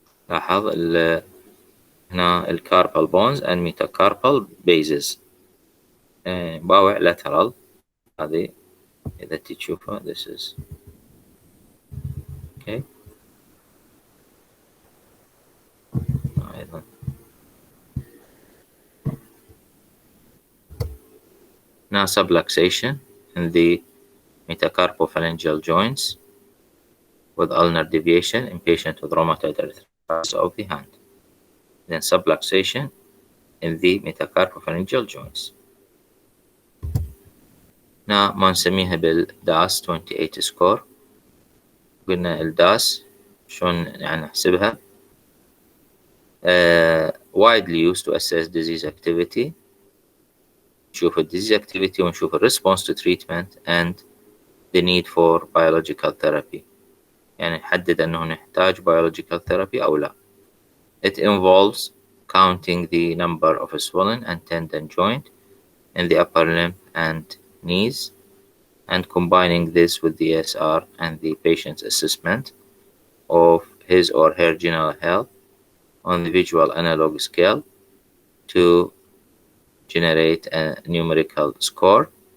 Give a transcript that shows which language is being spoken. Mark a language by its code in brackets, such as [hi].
[ar] لاحظ هنا الكاربال بونز [en] and metacarpal bases [ar] باوع lateral. هذه إذا تشوفها [en] this is okay. أيضا now subluxation in the metacarpophalangeal joints with ulnar deviation in patient with rheumatoid arthritis of the hand. Then subluxation in the metacarpophalangeal joints. [ar] هنا ما نسميها بالداس 28 سكور. قلنا الداس شلون يعني نحسبها [en] widely used to assess disease activity. [ar] نشوف ال [en] disease activity [ar] ونشوف ال [en] response to treatment and the need for biological therapy. [ar] يعني نحدد أنه نحتاج biological therapy أو لا. [en] It involves counting the number of swollen and tendon joint in the upper limb and knees and combining this with the ESR and the patient's assessment of his or her general health on the visual analog scale to generate a numerical score.